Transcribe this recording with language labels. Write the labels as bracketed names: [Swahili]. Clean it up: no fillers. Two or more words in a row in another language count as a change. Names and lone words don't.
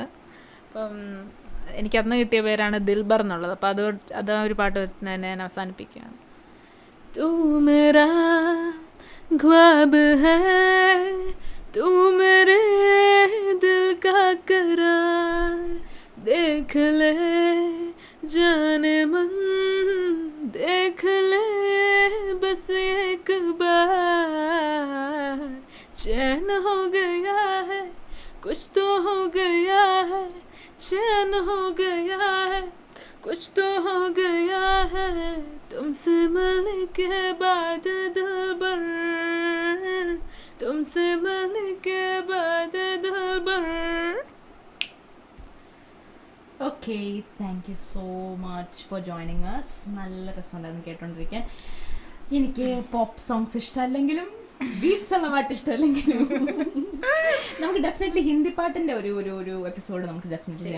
[Malayalam] അപ്പം എനിക്കന്ന് കിട്ടിയ പേരാണ് ദിൽബർ എന്നുള്ളത്. അപ്പോൾ അത് ഒരു പാട്ട് ഞാൻ അവസാനിപ്പിക്കുകയാണ്. [Hindi] तू मेरा ख़्वाब है तू मेरे दिल का क़रार देख ले जाने मन देख ले बस एक बार चैन हो गया है कुछ तो हो गया है चैन हो गया है कुछ तो हो गया है तुमसे मिलने के बाद दिलबर तुमसे मिलने के बाद दिलबर. [English] Okay, thank you so much for joining us. [Malayalam] നല്ല രസമുണ്ടായിരുന്നു കേട്ടോണ്ടിരിക്കാൻ. എനിക്ക് [English] pop songs [Malayalam] ഇഷ്ടമല്ലെങ്കിലും ബീറ്റ്സ് ഉള്ള പാട്ട് ഇഷ്ടമല്ലെങ്കിലും നമുക്ക് ഡെഫിനറ്റ്ലി ഹിന്ദി പാട്ടിന്റെ ഒരു എപ്പിസോഡ് നമുക്ക് ഡെഫിനറ്റ്ലി ചെയ്യണം.